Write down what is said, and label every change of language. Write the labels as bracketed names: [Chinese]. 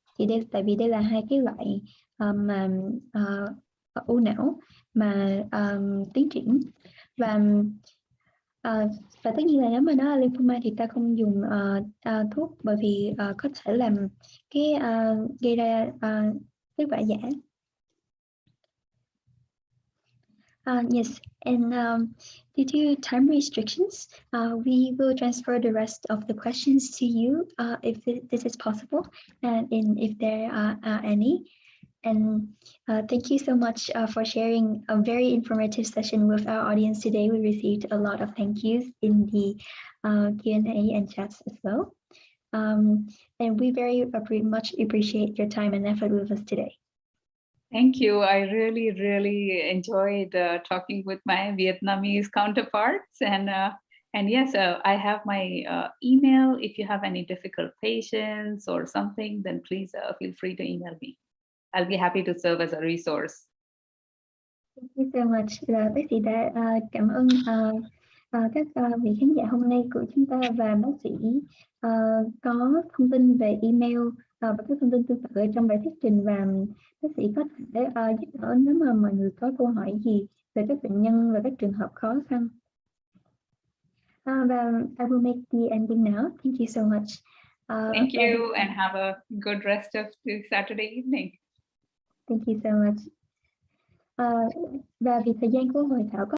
[Vietnamese] Thì đây, tại vì đây là hai cái loại mà u não mà tiến triển, và tất nhiên là nếu mà nó là lymphoma thì ta không dùng thuốc, bởi vì có thể làm cái gây ra kết quả giả. [English] Yes, and due to time restrictions, we will transfer the rest of the questions to you if this is possible, and if there are any. And thank you so much for sharing a very informative session with our audience today. We received a lot of thank yous in the Q&A and chats as well. And we very much appreciate your time and effort with us today. Thank you. I really, really enjoyed talking with my Vietnamese counterparts. And yes, I have my email. If you have any difficult patients or something, then please feel free to email me. I'll be happy to serve as a resource. Thank you so much. [Vietnamese] Bác sĩ đã cảm ơn các vị khán giả hôm nay của chúng ta, và bác sĩ có thông tin về email và các thông tin tương tự ở trong bài thuyết trình, và bác sĩ có thể giúp đỡ nếu mà mọi người có câu hỏi gì về các bệnh nhân và các trường hợp khó khăn. Và [English] I will make the ending now. Thank you so much. Thank you, and have a good rest of the Saturday evening. Thank you so much. [Vietnamese] Và vì thời gian của hội thảo có